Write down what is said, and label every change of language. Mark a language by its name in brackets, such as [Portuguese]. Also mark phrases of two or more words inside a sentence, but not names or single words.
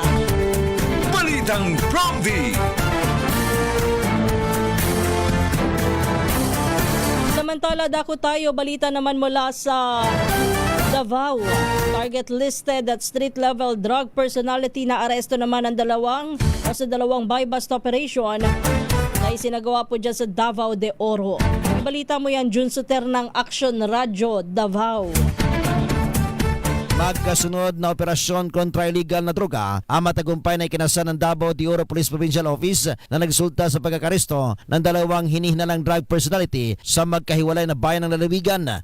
[Filipino] Balitang Prompty. Samantala, dako tayo, balita naman mula sa Davao. [English] Target listed [Filipino] at [English] street-level drug personality [Filipino] na aresto naman ang dalawang [English] buy bust operation [Filipino] na isinagawa po dyan sa Davao de Oro. Ibalita mo yan, Jun Suter ng Action Radio Davao. Magkasunod na operasyon kontra illegal na droga ang matagumpay na ikinasan ng Davao de Oro Police Provincial Office na nagsulta sa pagkakaresto ng 2 hinihinalang [English] drug personality [Filipino] sa magkahiwalay na bayan ng lalawigan.